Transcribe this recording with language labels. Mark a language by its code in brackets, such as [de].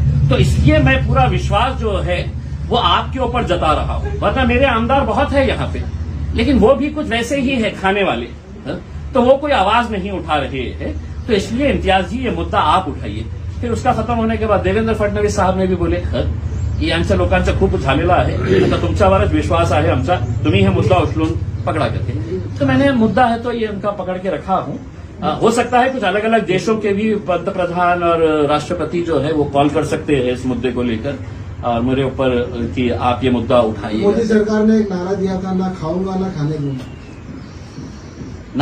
[hi] तो इसलिए मैं पूरा विश्वास जो है वो आपके ऊपर जता रहा हूं, वरना मेरे आमदार बहुत है यहाँ पे, लेकिन वो भी कुछ वैसे ही है खाने वाले, तो वो कोई आवाज नहीं उठा रहे हैं। तो इसलिए इम्तियाज जी ये मुद्दा आप उठाइए। फिर उसका खत्म होने के बाद देवेंद्र फडणवीस साहब ने भी बोले की [mr] आमच्या लोकांचा खूप झालेला आहे, आता तुमच्यावरच विश्वास आहे आमचा, तुम्ही हे मुद्दा उचलून पकड़ा करके। [hi] तो मैंने मुद्दा है तो ये उनका पकड़ के रखा हूं। हो सकता है कुछ अलग अलग देशों के भी पंतप्रधान और राष्ट्रपति जो है वो कॉल कर सकते हैं इस मुद्दे को लेकर और मेरे ऊपर कि आप ये मुद्दा उठाइए। मोदी सरकार ने एक नारा दिया था, ना खाऊंगा ना खाने दूंगा।